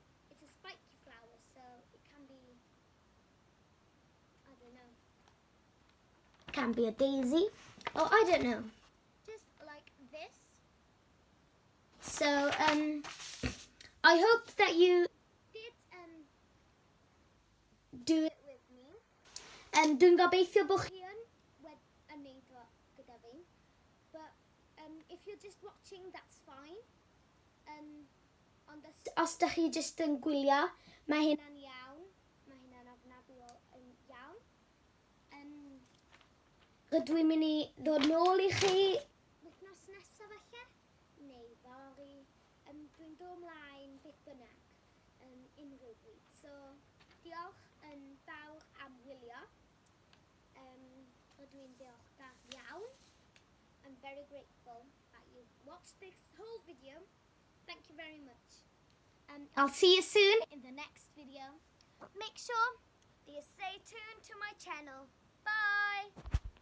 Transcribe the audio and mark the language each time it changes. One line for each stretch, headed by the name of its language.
English: It's a spiky flower, so it can be, I don't know. It can be a daisy, or I don't know. Just like this. So, I hope that you did do it with me.
Welsh: Dwi'n gobeithio bod chi yn wneud o gyda fi.
English: But if you're just watching, that's fine.
Welsh: Ond os da chi just yn gwylio, mae hynna'n iawn. Mae hynna'n ofnadwy yn iawn. Rydw i'n mynd i ddod nôl i chi wythnos nesaf falle, neu fory. Dwi'n dod ymlaen beth bynnag unrhyw bryd. So, diolch yn fawr am wylio. Rydw i'n ddiolchgar iawn.
English: I'm very grateful that you've watched this whole video. Thank you very much. I'll see you soon in the next video. Make sure that you stay tuned to my channel. Bye!